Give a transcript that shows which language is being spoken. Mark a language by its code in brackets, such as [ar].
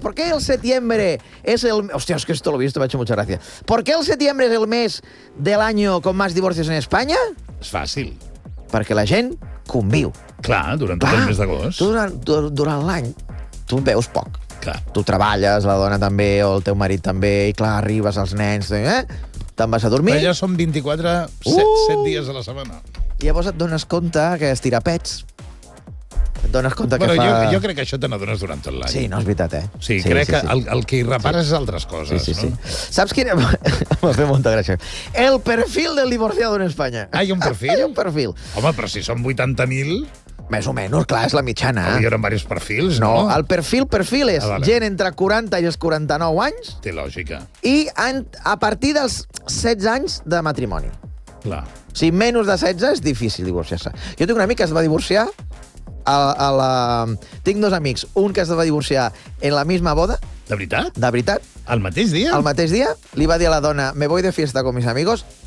[es] ¿Por qué el setembre es el... [ca] Hòstia, és que [es] esto lo he visto, me ha hecho mucha gracia. ¿Por qué el setembre es el mes del año con más divorcios en España? [ca] És fàcil. Perquè la gent conviu. Clar, durant tot el mes d'agost. Durant l'any... Tu veus poc. Clar. Tu treballes, la dona també, o el teu marit també, i clar, arribes als nens, te'n vas a dormir... Però ja som 24, 7 dies a la setmana. I llavors et dones compte que es tira pets. Et dones compte que fa... Jo crec que això te n'adones durant tot l'any. Sí, no és veritat, eh? Sí, crec que el que hi repares és altres coses, no? Sí. Saps quina... M'ha fet molta gràcia. El perfil [es] del divorciado [ca] en Espanya. Ah, hi ha un perfil? Hi ha un perfil. Home, però si som 80.000... Més o menys, clar, és la mitjana. Hi haurà diversos perfils, no? No, el perfil és gent entre 40 i els 49 anys. Té lògica. I a partir dels 16 anys de matrimoni. Clar. Si menys de 16 és difícil divorciar-se. Jo tinc un amic que es va divorciar a la... Tinc dos amics. Un que es va divorciar en [es] la misma [ca] boda. De veritat? De veritat. Al mateix dia? Al mateix dia. Li va dir a la dona, [es] me voy de fiesta con mis amigos.